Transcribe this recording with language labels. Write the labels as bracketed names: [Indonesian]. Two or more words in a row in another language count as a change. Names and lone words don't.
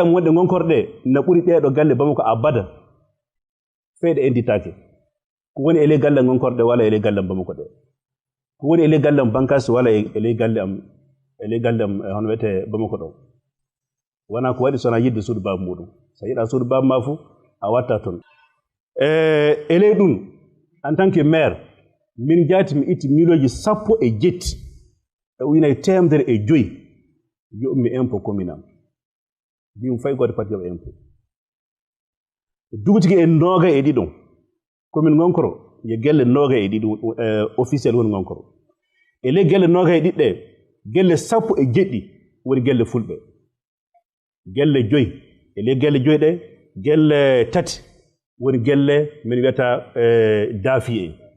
[Fula] am wonɗe Ngonkorɗe na ɓuri ɗeeɗo galle Bamako abada feeɗe enditaake ko woni e ley galle am Ngonkorɗe wala e ley galle am Bamako ɗe ko woni e ley galle am Bankas wala e ley galle am hono wiyete Bamako ɗo wona ko waɗi sona yidde suudu baaba muɗum so yiɗa suudu baaba ma fuu a watta toon e ley ɗum [French] en tant que maire [Fula] min jaati mi itti miloji 17 e ujunaje 105 yoɓmi [French] impôt commune [Fula] am mbimi fay goto pati yoɓa impôt dugutigi e 21 commune Ngonkoro yo gelle 21 officiel woni Ngonkoro e ley gelle 21 ɗe gelle 10 woni gelle fulɓe gelle 5 e ley gelle 5 ɗe gelle 3 woni gelle min wiyata daafi e